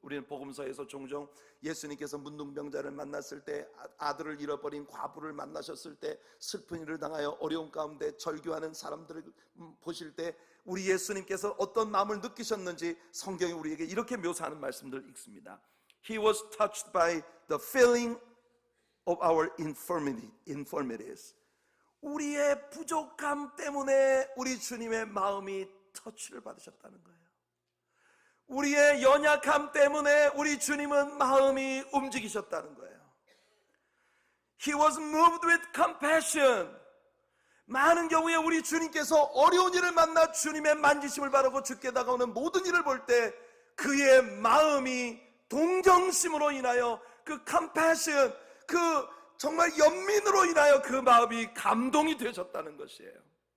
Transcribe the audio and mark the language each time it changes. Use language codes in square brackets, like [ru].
[ko] 우리는 복음서에서 종종 예수님께서 문둥병자를 만났을 때, 아들을 잃어버린 과부를 만나셨을 때, 슬픈 일을 당하여 어려운 가운데 절규하는 사람들을 보실 때 우리 예수님께서 어떤 마음을 느끼셨는지 성경이 우리에게 이렇게 묘사하는 말씀들을 읽습니다. [en] He was touched by the feeling of our infirmities. [ko] 우리의 부족함 때문에 우리 주님의 마음이 터치를 받으셨다는 거예요. 우리의 연약함 때문에 우리 주님은 마음이 움직이셨다는 거예요. [en] He was moved with compassion. [ko] 많은 경우에 우리 주님께서 어려운 일을 만나 주님의 만지심을 바라고 죽게 다가오는 모든 일을 볼 때 그의 마음이 동정심으로 인하여 그 compassion, 그 정말 연민으로 인하여 그 마음이 감동이 되셨다는 것이에요.